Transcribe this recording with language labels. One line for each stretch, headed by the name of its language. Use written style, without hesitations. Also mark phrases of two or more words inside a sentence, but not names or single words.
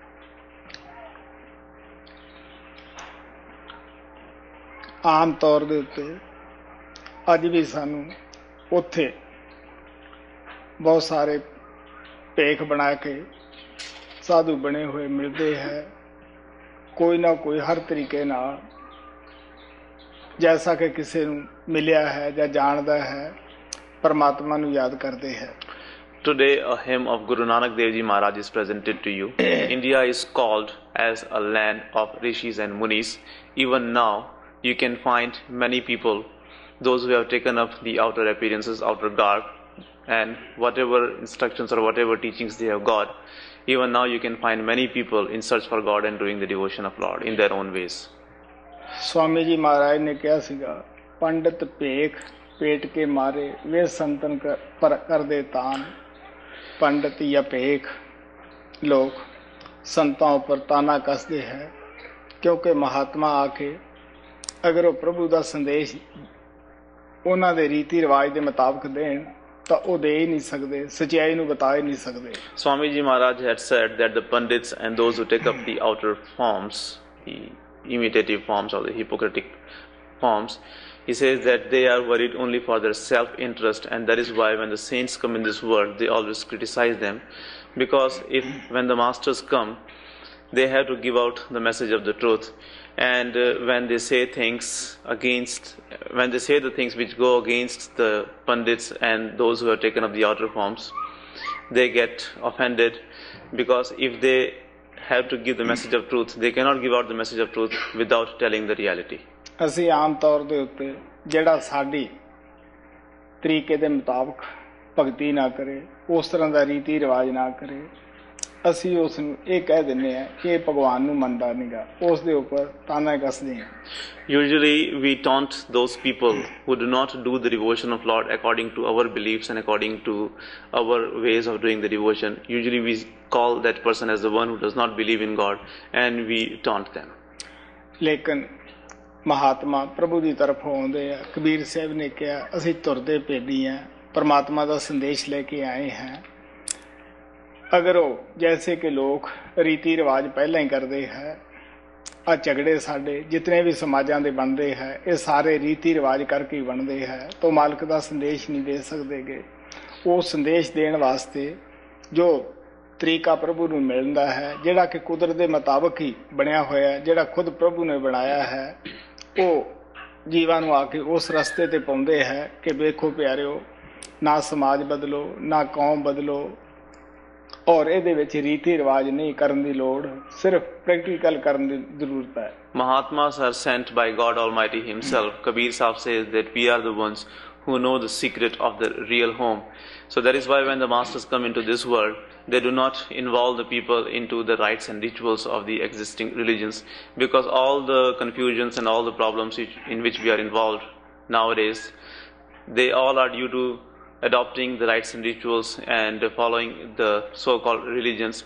Hindi: आम तौर के
Punjabi: ਉੱਤੇ ਅੱਜ
Hindi: भी
Punjabi: ਸਾਨੂੰ ਉੱਥੇ
Hindi: बहुत सारे भेख बना के साधु बने हुए मिलते हैं। कोई ना कोई हर तरीके नाल जैसा कि किसी
Punjabi: ਨੂੰ ਮਿਲਿਆ
Hindi: है या जानदा है परमात्मा नूं याद करते हैं।
English: Today a hymn of Guru Nanak Dev Ji Maharaj is presented to you. India is called as a land of rishis and munis. Even now you can find many people, those who have taken up the outer appearances, outer garb, and whatever instructions or whatever teachings they have got. Even now you can find many people in search for God and doing the devotion of Lord in their own ways.
Hindi: स्वामी जी महाराज ने कहा सीगा, पंडित भेख पेट के मारे वे संतन कर दे तान। पंडित या भेख लोग संतों पर ताना कसते हैं, क्योंकि महात्मा आके अगर वो प्रभु का संदेश
Punjabi: ਉਨ੍ਹਾਂ ਦੇ
Hindi: रीति रिवाज के मुताबिक देन तो वो दे ही नहीं सकते, सच्चाई नूं बता ही नहीं सकते।
English: Swamiji Maharaj had said that the pandits and those who take up the outer forms, the imitative forms or the hypocritic forms, he says that they are worried only for their self-interest, and that is why when the saints come in this world, they always criticize them, because when the masters come, they have to give out the message of the truth, and when they say the things which go against the pandits and those who have taken up the outer forms, they get offended, because if they have to give the message of truth, they cannot give out the message of truth without telling the reality.
Punjabi: ਅਸੀਂ ਆਮ ਤੌਰ ਦੇ ਉੱਤੇ ਜਿਹੜਾ ਸਾਡੀ ਤਰੀਕੇ ਦੇ ਮੁਤਾਬਕ ਭਗਤੀ ਨਾ ਕਰੇ, ਉਸ ਤਰ੍ਹਾਂ ਦਾ ਰੀਤੀ ਰਿਵਾਜ ਨਾ ਕਰੇ, ਅਸੀਂ ਉਸ ਨੂੰ ਇਹ ਕਹਿ ਦਿੰਦੇ ਆ ਕਿ ਇਹ ਭਗਵਾਨ ਨੂੰ ਮੰਨਦਾ ਨਹੀਂਗਾ, ਉਸ ਦੇ ਉੱਪਰ ਤਾਨਾ ਕੱਸਦੇ ਹਾਂ।
English: Usually we taunt those people who do not do the devotion of Lord according to our beliefs and according to our ways of doing the devotion. Usually we call that person as the one who does not believe in God and we taunt them.
Punjabi: ਲੇਕਿਨ ਮਹਾਤਮਾ ਪ੍ਰਭੂ ਦੀ ਤਰਫੋਂ ਆਉਂਦੇ ਆ। ਕਬੀਰ ਸਾਹਿਬ ਨੇ ਕਿਹਾ ਅਸੀਂ ਤੁਰਦੇ ਭੇਡੀ ਆ,
Hindi: परमात्मा का संदेश लेके आए हैं। अगर वो जैसे कि लोग रीति रिवाज पहले ही करते हैं, आ झगड़े साडे जितने भी
Punjabi: ਸਮਾਜਾਂ ਦੇ
Hindi: बनते हैं ये सारे रीति रिवाज करके ही बनते हैं, तो मालिक का संदेश नहीं दे सकते गे। वो संदेश देने वास्ते जो तरीका प्रभु
Punjabi: ਨੂੰ ਮਿਲਦਾ ਹੈ, ਜਿਹੜਾ ਕਿ ਕੁਦਰਤ ਦੇ ਮੁਤਾਬਕ ਹੀ ਬਣਿਆ ਹੋਇਆ, ਜਿਹੜਾ
Hindi: खुद प्रभु ने बनाया है, वो
Punjabi: ਜੀਵਾਂ ਨੂੰ ਆਕੇ ਉਸ ਰਸਤੇ ਤੇ ਪਾਉਂਦੇ ਹੈ ਕਿ ਵੇਖੋ ਪਿਆਰਿਓ, ਨਾ ਸਮਾਜ ਬਦਲੋ ਨਾ ਕੌਮ ਬਦਲੋ और ਇਹਦੇ ਵਿੱਚ ਰੀਤੀ ਰਿਵਾਜ ਨਹੀਂ ਕਰਨ ਦੀ ਲੋੜ, ਸਿਰਫ ਪ੍ਰੈਕਟੀਕਲ ਕਰਨ ਦੀ ਜ਼ਰੂਰਤ ਹੈ।
English: Mahatmas are sent by God Almighty Himself. Kabir Sahib says that we are the ones who know the secret of the real home. So that is why when the masters come into this world, they do not involve the people into the rites and rituals of the existing religions, because all the confusions and all the problems in which we are involved nowadays, they all are due to adopting the rites and rituals and following the so-called religions.